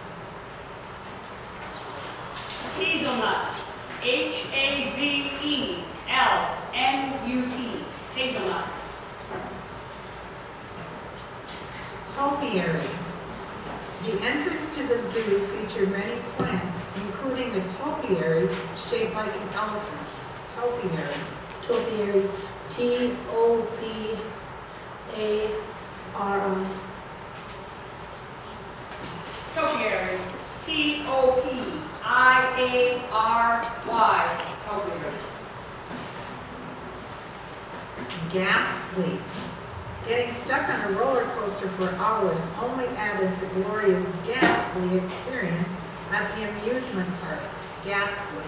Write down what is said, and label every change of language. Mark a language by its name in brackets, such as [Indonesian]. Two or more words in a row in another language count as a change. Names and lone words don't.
[English] Hazelnut. H-A-Z-E-L-N-U-T. Hazelnut. Topiary. The entrance to the zoo featured many plants, including a topiary shaped like an elephant. Topiary. Topiary. T-O-P-A-R-I. Topiary. T-O-P-I-A-R-Y. Topiary. Ghastly. Getting stuck on a roller coaster for hours only added to Gloria's ghastly experience at the amusement park. Ghastly.